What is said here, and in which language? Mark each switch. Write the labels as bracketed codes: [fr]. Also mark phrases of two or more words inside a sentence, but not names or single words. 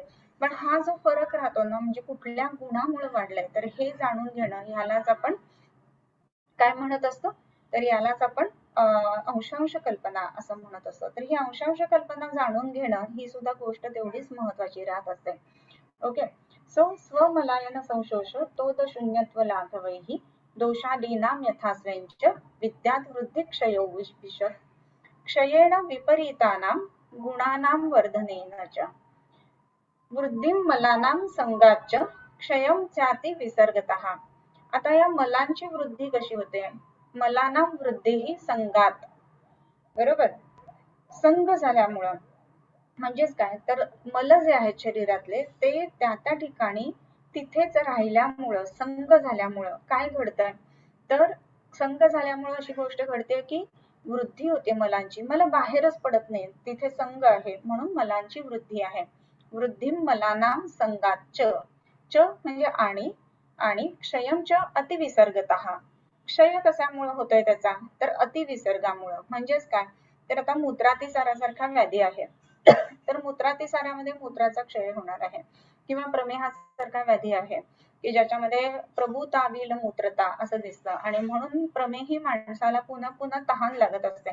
[mr] पण हा जो फरक राहतो ना म्हणजे कुठल्या गुणामुळे वाढलाय तर हे जाणून घेणं ह्यालाच आपण काय म्हणत असतो, तर यालाच आपण अंशांश कल्पना असं म्हणत असतो. तर ही अंशांश कल्पना जाणून घेणं ही सुद्धा गोष्ट तेवढीच महत्वाची राहत असते. ओके. [sa] सो स्वमलायन संशोष तोद शून्यत्व लाघवैः दोषादीनां यथास्वैंच विद्यात् वृद्धि क्षयो विशत क्षयेण विपरीतानां गुणानां वर्धनेन च वृद्धिं मलानां संगाच्च क्षयं चाति विसर्गतः. [mr] आता या मलांची वृद्धी कशी होते, [sa] मलानां वृद्धीही संगात, [mr] बरोबर, संग झाल्यामुळं म्हणजेच काय तर मल जे आहेत शरीरातले ते त्या त्या ठिकाणी तिथेच राहिल्यामुळं संग झाल्यामुळं काय घडतंय, तर संग झाल्यामुळं अशी गोष्ट घडते की वृद्धी होते मलांची, मला बाहेरच पडत नाही तिथे संग आहे म्हणून मलांची वृद्धी आहे. [sa] वृद्धी मलानां संगात च [mr] म्हणजे आणि [sa] क्षयंच अतिविसर्गतः. [mr] क्षय कशामुळे होतोय त्याचा, तर अतिविसर्गामुळं. म्हणजेच काय, तर आता मूत्रातिसारासारखा व्याधी आहे तर मूत्रातिसारामध्ये मूत्राचा क्षय होणार आहे किंवा प्रमेहासारखा व्याधी आहे की ज्याच्यामध्ये प्रभूताविल मूत्रता असं दिसतं आणि म्हणून प्रमेही माणसाला पुन्हा पुन्हा तहान लागत असते.